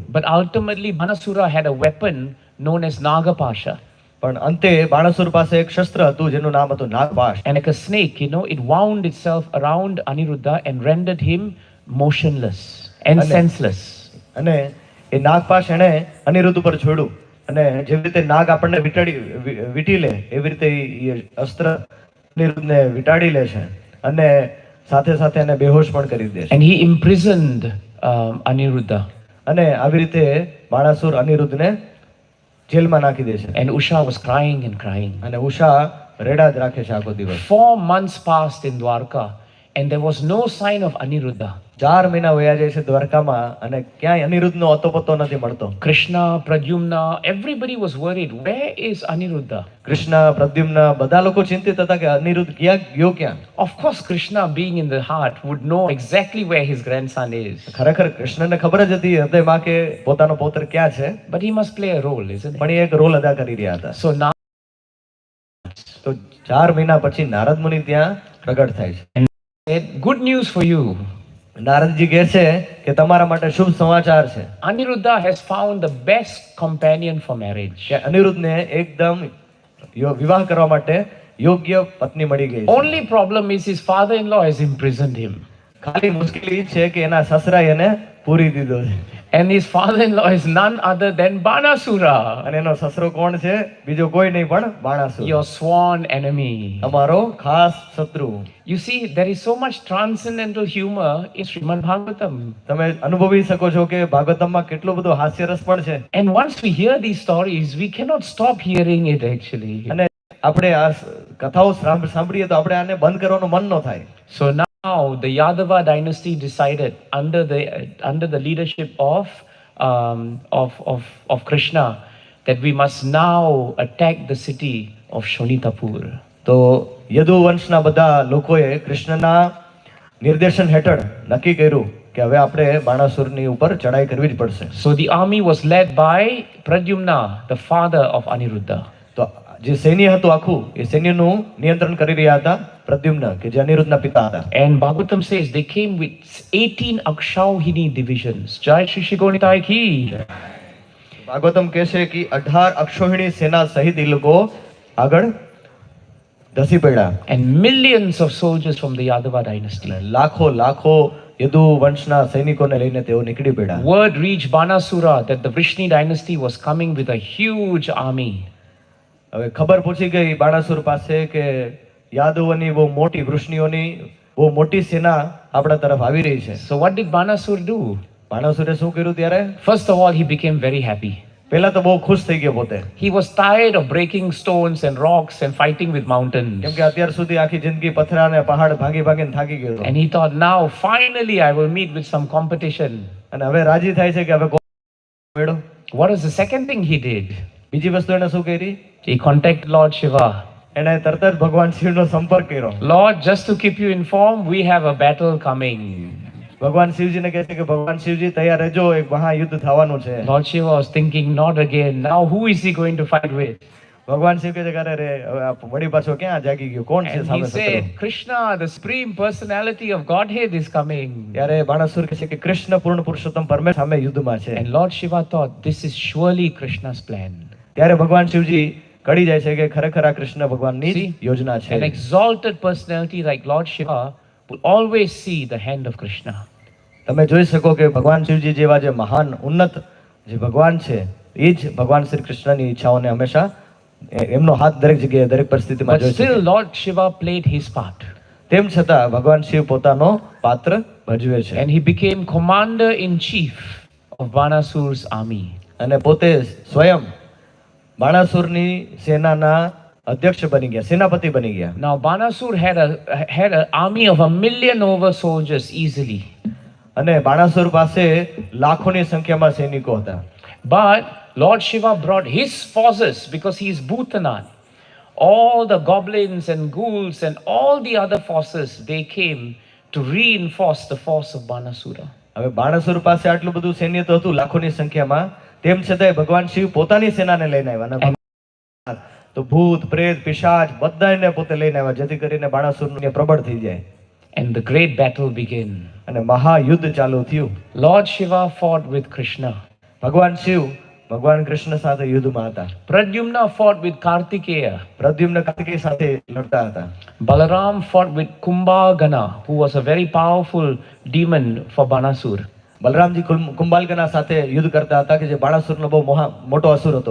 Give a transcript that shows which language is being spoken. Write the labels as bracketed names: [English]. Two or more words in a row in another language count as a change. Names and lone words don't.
[English] But ultimately Banasura had a weapon known as Nagapasha. [Gujarati] પણ અંતે બાણાસુર પાસે એક શસ્ત્ર હતું જેનું નામ હતું નાગપાશ. [English] And like a snake, it wound itself around Aniruddha and rendered him motionless and senseless. [Gujarati] અને એ નાગપાશ એણે અનિરુદ્ધ ઉપર છોડ્યું અને જેવી રીતે નાગ આપણને વીટી લે એવી રીતે એ અસ્ત્ર અનિરુદ્ધને વીટાડી લે છે અને સાથે સાથે એને બેહોશ પણ કરી દે છે. [English] And he imprisoned Aniruddha. [Gujarati] અને આવી રીતે બાણાસુર અનિરુદ્ધને જેલમાં નાખી દે છે. [English] And Usha was crying and crying. [Gujarati] અને ઉષા રેડા જ રાખે છે આખો દિવસ. [English] 4 months passed in Dwarka and there was no sign of Aniruddha. [Gujarati] 4 મહિના વયા જાય છે દ્વારકામાં અને ક્યાંય અનિરુદ્ધનો અતોપતો નથી મળતો. [English] Krishna, Pradyumna, everybody was worried. Where is Aniruddha? [Gujarati] કૃષ્ણ, પ્રદ્યુમ્ન બધા લોકો ચિંતિત હતા કે અનિરુદ્ધ ગયો ક્યાં. [English] Of course, Krishna, being in the heart, would know exactly where his grandson is. [Gujarati] ખરેખર કૃષ્ણને ખબર જ હતી હૃદયમાં કે પોતાનો પૌત્ર ક્યાં છે. [English] But he must play a role, isn't it? [Gujarati] પણ એ એક રોલ અદા કરી રહ્યા હતા. [English] So now, [Gujarati] તો 4 મહિના પછી નારદ મુનિ ત્યાં પ્રગટ થાય છે. [English] good news for you. [Gujarati] નારદજી કહે છે કે તમારા માટે શુભ સમાચાર છે. [English] Aniruddha has found the best companion for marriage. [Gujarati] કે અનિરુદ્ધને એકદમ વિવાહ કરવા માટે યોગ્ય પત્ની મળી ગઈ છે. [English] Only problem is his father-in-law has imprisoned him. [Gujarati] ખાલી મુશ્કેલી એ છે કે એના સસરાએ એને પૂરી દીધો છે. [English] And his father-in-law is none other than Banasura. [Gujarati] અને એનો સસરો કોણ છે? બીજો કોઈ નહીં પણ બાણાસુર. [English] Your sworn enemy. [Gujarati] અમારો ખાસ શત્રુ. [English] You see, there is so much transcendental humor in Srimad Bhagavatam. [Gujarati] તમે અનુભવી શકો છો કે ભાગવતમમાં કેટલો બધો હાસ્યરસ પણ છે. [English] And once we hear these stories, we cannot stop hearing it actually. [Gujarati] અને આપણે આ કથાઓ સાંભળીએ તો આપણે આને બંધ કરવાનું મન ન થાય. [English] So now the Yadava dynasty decided under the leadership of Krishna that we must now attack the city of Shonitapur. [Gujarati] તો યદુ વંશના બધા લોકોએ કૃષ્ણના નિર્દેશન હેઠળ નક્કી કર્યું કે હવે આપણે બાણાસુરની ઉપર ચડાઈ કરવી જ પડશે. [English] So the army was led by Pradyumna, the father of Aniruddha. [Gujarati] તો જે સૈન્ય હતું આખું એ સૈન્યનું નિયંત્રણ કરી રહ્યા હતા પ્રદ્યુમ્ન કે જે અનિરુદ્ધના પિતા હતા. [English] And Bhagavatam says they came with 18 Akshauhini divisions. [Hindi] जय श्री श्री गोनिताई की. [Gujarati] ભાગવતમ કહે છે કે 18 અક્ષોહિણી સેના સહિત એ લોકો આગળ ધસી પડ્યા. [English] And millions of soldiers from the Yadava dynasty. [Gujarati] લાખો લાખો યદુ વંશના સૈનિકોને લઈને તેઓ નીકળી પડ્યા. [English] Word reached Banasura that the Vrishni dynasty was coming with a huge army. [Gujarati] હવે ખબર પહોંચી ગઈ બાણાસુર પાસે કે યાદવોની બહુ મોટી વૃષ્ણિઓની બહુ મોટી સેના આપણા તરફ આવી રહી છે. [English] So what did Banasur do? [Gujarati] બાણાસુરે શું કર્યું ત્યારે? [English] First of all, he became very happy. [Gujarati] પહેલા તો બહુ ખુશ થઈ ગયો પોતે, [English] He was tired of breaking stones and rocks and fighting with mountains. [Gujarati] કેમ કે અત્યાર સુધી આખી જિંદગી પથરા અને પહાડ ભાગી ભાગીને થાકી ગયો હતો. [English] And he thought, now finally I will meet with some competition. [Gujarati] અને હવે રાજી થાય છે કે હવે મેળો. [English] What is the second thing he did? [Gujarati] બીજી વસ્તુ એને શું કરી? [English] He contacted Lord Shiva. [Gujarati] એને તરત જ ભગવાન શિવનો સંપર્ક કર્યો. [English] Lord, just to keep you informed, we have a battle coming. [Gujarati] ભગવાન શિવજીને કહે છે કે ભગવાન શિવજી તૈયાર રહેજો, એક મહાયુદ્ધ થવાનું છે. [English] Lord Shiva was thinking, not again. Now who is he going to fight with? [Gujarati] ભગવાન શિવ કહે છે કે અરે રે હવે આ વળી પાછો ક્યાં જાગી ગયો, કોણ છે [English] And he [Gujarati] સામે શત્રુ? [English] said, Krishna, the supreme personality of Godhead is coming. [Gujarati] ત્યારે બાણાસુર કહે છે કે કૃષ્ણ પૂર્ણ પુરુષોત્તમ પરમેશ્વર સામે યુદ્ધમાં છે. [English] And Lord Shiva thought, this is surely Krishna's plan. [Gujarati] ત્યારે ભગવાન શિવજી કડી જાય છે કે ખરેખર આ કૃષ્ણ ભગવાનની [English] See, [Gujarati] યોજના છે. [English] an exalted personality like Lord Shiva will always see the hand of Krishna. [Gujarati] તમે જોઈ શકો કે ભગવાન શિવજી જેવા જે મહાન ઉન્નત જે ભગવાન છે એ જ ભગવાન શ્રી કૃષ્ણની ઈચ્છાઓને હંમેશા એમનો હાથ દરેક જગ્યાએ દરેક પરિસ્થિતિમાં [English] But [Gujarati] જોઈ [English] still, [Gujarati] શકે. [English] Lord Shiva played his part. [Gujarati] તેમ છતાં ભગવાન શિવ પોતાનો પાત્ર ભજવે છે [English] And he became commander-in-chief of Banasur's army. [Gujarati] અને પોતે સ્વયં બાણાસુરની સેનાના અધ્યક્ષ બની ગયા, સેનાપતિ બની ગયા. [English] Now, Banasur had an army of 1 million over soldiers easily. [Gujarati] અને બાણાસુર પાસે લાખોની સંખ્યામાં સૈનિકો હતા. [English] But Lord Shiva brought his forces because he is Bhutanath. All the goblins and ghouls and all the other forces, they came to reinforce the force of Banasura. [Gujarati] હવે બાણાસુર પાસે આટલું બધું સૈન્ય તો હતું લાખોની સંખ્યામાં, તેમ છતાંય ભગવાન શિવ પોતાની સેનાને લઈને આવ્યા. અને તો ભૂત પ્રેત પિશાચ બધાને પોતે લઈને આવ્યા જેથી કરીને બાણાસુરને પ્રબળ થઈ જાય. [English] And the great battle began. [Gujarati] અને મહાયુદ્ધ ચાલુ થયું. [English] Lord Shiva fought with Krishna. [Gujarati] ભગવાન શિવ ભગવાન કૃષ્ણ સાથે યુદ્ધમાં હતા. [English] Pradyumna fought with Kartikeya. [Gujarati] પ્રદ્યુમ્ન કાર્તિકેય સાથે લડતા હતા. [English] Balaram fought with Kumbhagana, who was a very powerful demon for Banasur. [Gujarati] બલરામજી કુંભાલકના સાથે યુદ્ધ કરતા હતા કે જે બાણાસુરનો બહુ મોટો અસુર હતો.